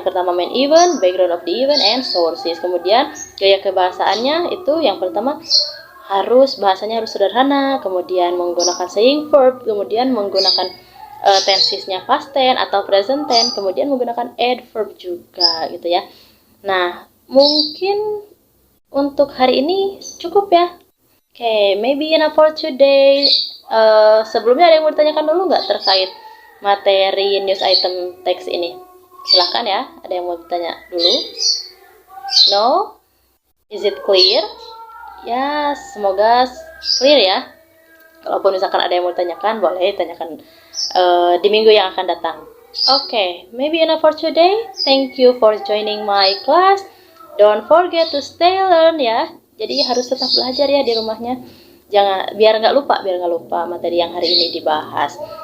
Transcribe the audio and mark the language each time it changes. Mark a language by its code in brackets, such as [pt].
[id] Yang pertama [en] main event, background of the event, and sources. [id] Kemudian gaya kebahasaannya itu yang pertama bahasanya harus sederhana, kemudian menggunakan saying verb, kemudian menggunakan tensesnya past tense atau present tense, kemudian menggunakan adverb juga gitu ya. Nah, mungkin untuk hari ini cukup ya. [en] Oke, maybe enough for today. [id] Sebelumnya ada yang mau ditanyakan dulu nggak terkait materi news item text ini? Silahkan ya, ada yang mau bertanya dulu? [en] No? Is it clear? [id] Ya, semoga clear ya. Kalaupun misalkan ada yang mau ditanyakan, boleh tanyakan di minggu yang akan datang. [en] Oke, maybe enough for today. Thank you for joining my class. Don't forget to stay learn ya. [id] Jadi harus tetap belajar ya di rumahnya. Biar nggak lupa materi yang hari ini dibahas.